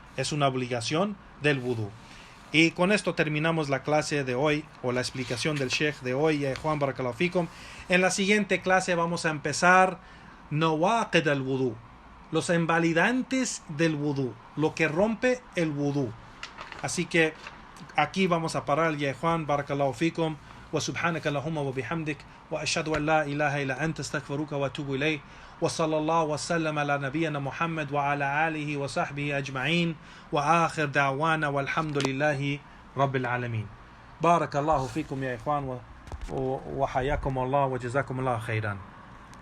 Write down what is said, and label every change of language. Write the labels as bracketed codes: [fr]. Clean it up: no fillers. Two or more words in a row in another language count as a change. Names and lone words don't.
[es] Y con esto terminamos la clase de hoy, o la explicación del Sheikh de hoy, Juan [ar] بارك الله فيكم. [es] En la siguiente clase vamos a empezar [ar] نواقض الوضوء, [es] los invalidantes del wudú, lo que rompe el wudú. Así que aquí vamos a parar, ya Juan [ar] بارك الله فيكم. وسبحانك اللهم وبحمدك وأشهد أن لا إله إلا أنت استغفرك وأتوب إليك وصلى الله وسلم على نبينا محمد وعلى آله وصحبه أجمعين وآخر دعوانا والحمد لله رب العالمين. بارك الله فيكم يا إخوان وحياكم الله وجزاكم الله خيرا.